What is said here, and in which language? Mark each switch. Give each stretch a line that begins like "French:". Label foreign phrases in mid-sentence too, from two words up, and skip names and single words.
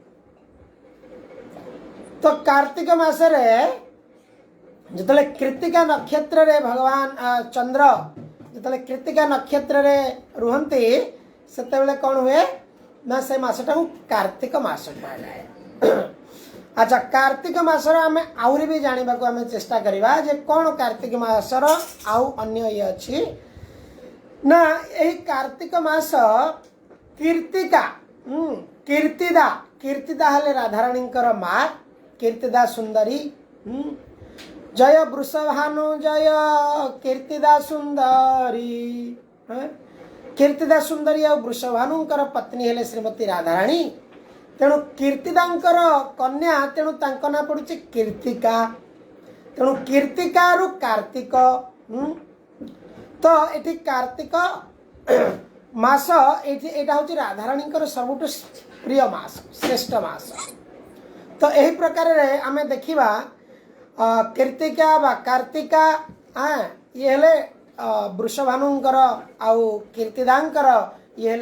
Odia: ତ କାର୍ତ୍ତିକ ମାସରେ ଯେତେବେଳେ କୃତ୍ତିକା ନକ୍ଷତ୍ରରେ ଭଗବାନ ଚନ୍ଦ୍ର ଯେତେବେଳେ କୃତ୍ତିକା ନକ୍ଷତ୍ରରେ ରହନ୍ତି ସେତେବେଳେ କଅଣ ହୁଏ ନା ସେ ମାସଟାକୁ କାର୍ତ୍ତିକ ମାସ କୁହାଯାଏ ଅଚ୍ଛା କାର୍ତ୍ତିକ ମାସର ଆମେ ଆହୁରି ବି ଜାଣିବାକୁ ଆମେ ଚେଷ୍ଟା କରିବା ଯେ କଅଣ କାର୍ତ୍ତିକ ମାସର ଆଉ ଅନ୍ୟ ଯେ ଅଛି ନା ଏହି କାର୍ତ୍ତିକ ମାସ କୀର୍ତ୍ତିକା କୀର୍ତ୍ତିଦା ହେଲେ ରାଧାରାଣୀଙ୍କର ମାଁ କୀର୍ତ୍ତିଦା ସୁନ୍ଦରୀ ଜୟ ବୃଷଭାନୁ ଜୟ କୀର୍ତ୍ତିଦା ସୁନ୍ଦରୀ କୀର୍ତ୍ତିଦା ସୁନ୍ଦରୀ ଔର ବୃଷଭାନୁଙ୍କର ପତ୍ନୀ ହେଲେ ଶ୍ରୀମତୀ ରାଧାରାଣୀ ତେଣୁ କୀର୍ତ୍ତିଦାଙ୍କର କନ୍ୟା ତେଣୁ ତାଙ୍କୁ ନାଁ ପଡ଼ୁଛି କୀର୍ତ୍ତିକା ତେଣୁ କୀର୍ତ୍ତିକାରୁ କାର୍ତ୍ତିକ ତ ଏଠି କାର୍ତ୍ତିକ ମାସ ଏଟା ହେଉଛି ରାଧାରାଣୀଙ୍କର ସବୁଠୁ ପ୍ରିୟ ମାସ ଶ୍ରେଷ୍ଠ ମାସ ତ ଯହି ପ୍ରକାରରେ ଆମେ ଦେଖିବା କୀର୍ତ୍ତିକା ବା କାର୍ତ୍ତିକା ଯେ ହେଲେ ବୃଷଭାନୁଙ୍କର ଆଉ କୀର୍ତ୍ତିଦାଙ୍କର ଯେ ହେଲେ वृषभानुंकर आउ कीर्तिदांकर ये हेले